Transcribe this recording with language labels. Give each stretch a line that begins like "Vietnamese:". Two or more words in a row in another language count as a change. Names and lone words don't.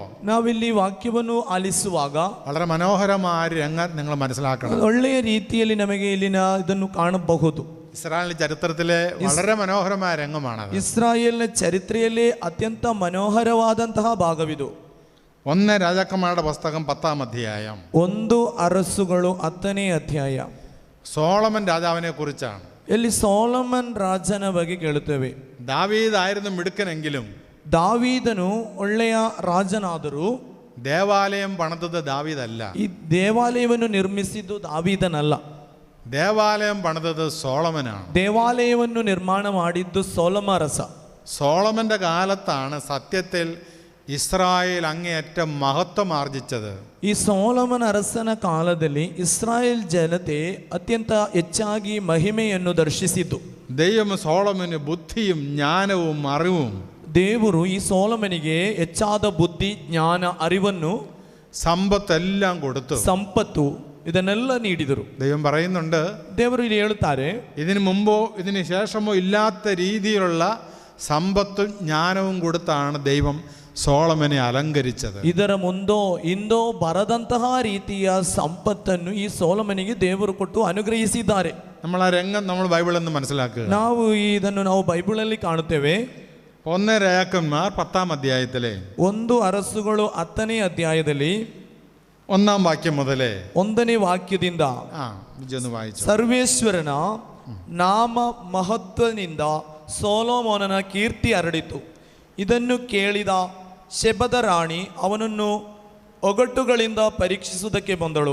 Kannada: ನಾವಿಲ್ಲಿ ವಾಕ್ಯವನ್ನು ಆಲಿಸುವಾಗ
Malayalam: വളരെ മനോഹരമായ രംഗം നിങ്ങൾ മനസ്സിലാക്കണം.
Kannada: ಒಳ್ಳೆಯ ರೀತಿಯಲ್ಲಿ ನಮಗೆ ಇಲ್ಲಿನ ಇದನ್ನು ಕಾಣಬಹುದು.
Malayalam: ഇസ്രായേൽ ചരിത്രത്തിലെ വളരെ മനോഹരമായ രംഗമാണത്.
Kannada: ಇಸ್ರಾಯೇಲ್ನ ಚರಿತ್ರೆಯಲ್ಲಿ ಅತ್ಯಂತ ಮನೋಹರವಾದಂತಹ ಭಾಗವಿದು.
Malayalam: 1 രാജാക്കന്മാരുടെ പുസ്തകം 10-ാം അധ്യായം.
Kannada: 1 ಅರಸುಗಳು 10ನೇ ಅಧ್ಯಾಯ.
Malayalam: സോളമൻ രാജാവിനെ കുറിച്ചാണ്.
Kannada: ಇಲ್ಲಿ ಸೋಲೊಮನ್ ರಾಜನ ಬಗ್ಗೆ ಕೇಳುತ್ತೇವೆ.
Malayalam: ദാവീദായിരുന്നു മിടുക്കനെങ്കിലും
Kannada: ದಾವೀದನು ಒಳ್ಳೆಯ ರಾಜನಾದರೂ
Malayalam: ദേവാലയം പണിതത് ദാവീദല്ല.
Kannada: ಈ ದೇವಾಲಯವನ್ನು ನಿರ್ಮಿಸಿದ್ದು ದಾವೀದನಲ್ಲ.
Malayalam: ദേവാലയം പണിതത് സോളമനാണ്.
Kannada: ದೇವಾಲಯವನ್ನು ನಿರ್ಮಾಣ ಮಾಡಿದ್ದು ಸೊಲೊಮನ ಅರಸ.
Malayalam: സോളമന്റെ കാലത്താണ് സത്യത്തിൽ ഇസ്രായേൽ അങ്ങേയറ്റം മഹത്വം ആർജിച്ചത്.
Kannada: ಈ ಸೊಲೊಮನ ಅರಸನ ಕಾಲದಲ್ಲಿ ಇಸ್ರಾಯೇಲ್ ಜನತೆ ಅತ್ಯಂತ ಹೆಚ್ಚಾಗಿ ಮಹಿಮೆಯನ್ನು ದರ್ಶಿಸಿತು.
Malayalam: ദൈവം സോളമന് ബുദ്ധിയും ജ്ഞാനവും അറിവും
Kannada: ದೇವರು ಈ ಸೊಲೊಮನಿಗೆ ಹೆಚ್ಚಾದ ಬುದ್ಧಿ, ಜ್ಞಾನ, ಅರಿವನ್ನು,
Malayalam: സമ്പത്തെല്ലാം കൊടുത്തു.
Kannada: ಸಂಪತ್ತು ಇದನ್ನೆಲ್ಲ ನೀಡಿದರು.
Malayalam: ദൈവം പറയുന്നുണ്ട്,
Kannada: ದೇವರು ಇಲ್ಲಿ ಹೇಳುತ್ತಾರೆ,
Malayalam: ഇതിനു മുമ്പോ ഇതിന് ശേഷമോ ഇല്ലാത്ത രീതിയിലുള്ള സമ്പത്തും ജ്ഞാനവും കൊടുത്താണ് ദൈവം സോളമനെ അലങ്കരിച്ചത്.
Kannada: ಇದರ ಮುಂದೋ ಇಂದೋ ಬರದಂತಹ ರೀತಿಯ ಸಂಪತ್ತನ್ನು ಈ ಸೊಲೊಮನಿಗೆ ದೇವರು ಕೊಟ್ಟು ಅನುಗ್ರಹಿಸಿದ್ದಾರೆ.
Malayalam: നമ്മൾ ആ രംഗം നമ്മൾ ബൈബിളിൽ നിന്ന് മനസ്സിലാക്കുക.
Kannada: ನಾವು ಬೈಬಲಲ್ಲಿ ಕಾಣುತ್ತೇವೆ.
Malayalam: 1 രാജാക്കന്മാർ 10-ാം അധ്യായത്തിലെ
Kannada: 1 ಅರಸುಗಳು 10ನೇ ಅಧ್ಯಾಯದಲ್ಲಿ
Malayalam: 1-ാം വാക്യം മുതലേ
Kannada: 1ನೇ ವಾಕ್ಯದಿಂದ
Malayalam: വായിച്ചു.
Kannada: ಸರ್ವೇಶ್ವರನ ನಾಮ ಮಹತ್ವದಿಂದ ಸೊಲೊಮೋನನ ಕೀರ್ತಿ ಹರಡಿತು. ಇದನ್ನು ಕೇಳಿದ ಶೆಬದ ರಾಣಿ ಅವನನ್ನು ಒಗಟುಗಳಿಂದ ಪರೀಕ್ಷಿಸುವುದಕ್ಕೆ ಬಂದಳು.